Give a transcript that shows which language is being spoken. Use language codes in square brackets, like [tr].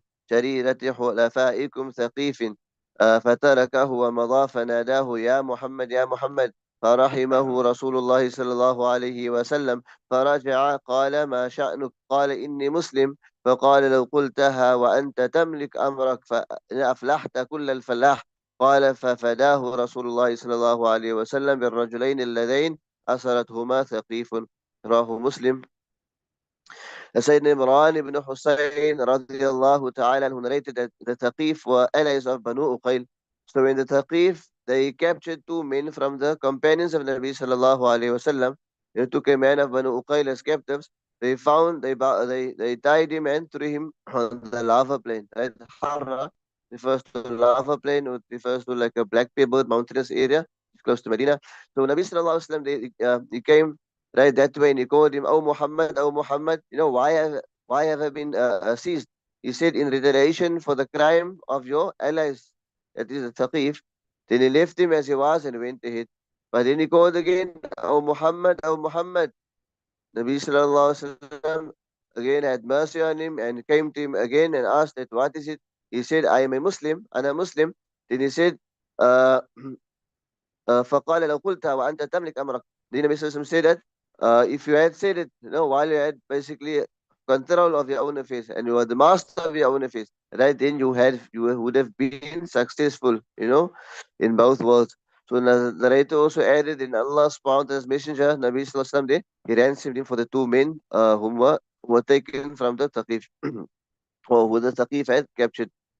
[ar] بجريرة حلفائكم ثقيف فتركه ومضى فناداه يا محمد يا محمد فرحمه رسول الله صلى الله عليه وسلم فرجع قال ما شأنك قال إني مسلم فقال لو قلتها وأنت تملك أمرك فأفلحت كل الفلاح قال ففداه رسول الله صلى الله عليه وسلم بالرجلين اللذين أسرتهما ثقيف رواه مسلم. [en] Sayyidina Imran ibn Hussein radiallahu ta'ala who narrated that the Thaqif were allies of Banu Uqayl. So when the Thaqif, they captured two men from the companions of Nabi sallallahu alayhi wasallam. They took a man of Banu Uqayl as captives. They found, they tied him and threw him on the lava plain. Right? Harra refers to lava plain, or refers to like a black pebble mountainous area close to Medina. So Nabi sallallahu alayhi wasallam, he came right that way and he called him, oh Muhammad, why have I been seized? He said, in retaliation for the crime of your allies, that is the Thaqif. Then he left him as he was and went ahead. But then he called again, oh Muhammad, oh Muhammad. Nabi sallallahu alaihi wasallam again had mercy on him and came to him again and asked that what is it? He said, I am a Muslim, and a Muslim. Then he said, [ar] uh, فقال لو قلتها وأنت تملك أمرك. [en] The Nabi sallallahu alaihi wasallam said that if you had said it, while you had basically control of your own affairs and you were the master of your own affairs, right? Then you would have been successful, in both worlds. So the narrator also added in Allah subhanahu wa ta'ala's messenger, Nabi sallallahu alaihi wasallam, he ransomed him for the two men who were taken from the Taqif, or who the Taqif had captured.